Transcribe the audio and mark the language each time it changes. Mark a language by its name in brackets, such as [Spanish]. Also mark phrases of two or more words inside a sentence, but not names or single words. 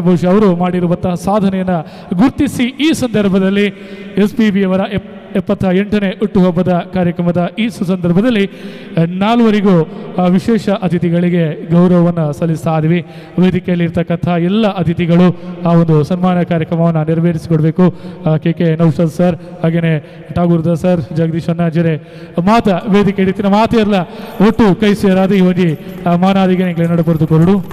[Kannada] ಬಹುಶಃ ಅವರು ಮಾಡಿರುವಂತಹ ಸಾಧನೆಯನ್ನು ಗುರುತಿಸಿ ಈ ಸಂದರ್ಭದಲ್ಲಿ SPB ಅವರ 78ನೇ ಹುಟ್ಟುಹಬ್ಬದ ಕಾರ್ಯಕ್ರಮದ ಈ ಸುಸಂದರ್ಭದಲ್ಲಿ 4ವರಿಗೂ ವಿಶೇಷ ಅತಿಥಿಗಳಿಗೆ ಗೌರವವನ್ನು ಸಲ್ಲಿಸ್ತಾ ಇದ್ವಿ. ವೇದಿಕೆಯಲ್ಲಿ ಇರ್ತಕ್ಕಂಥ ಎಲ್ಲ ಅತಿಥಿಗಳು ಆ ಒಂದು ಸನ್ಮಾನ ಕಾರ್ಯಕ್ರಮವನ್ನು ನೆರವೇರಿಸಿಕೊಡ್ಬೇಕು. [Tulu] KK ನೌಷದ್ ಸರ್, ಹಾಗೆಯೇ ಠಾಗೂರ್ ದಾಸ್ ಸರ್, ಜಗದೀಶ್ ಅಣ್ಣಾಜರೆ ಮಾತ ವೇದಿಕೆ ಹಿಡಿತಿನ ಮಾತೆಲ್ಲ ಒಟ್ಟು ಕೈ ಸೇರಾದ ಈ ಒಂದು ಮಾನಾದಿಗೆ ನಡಬಾರ್ದು ಕೊರಡು.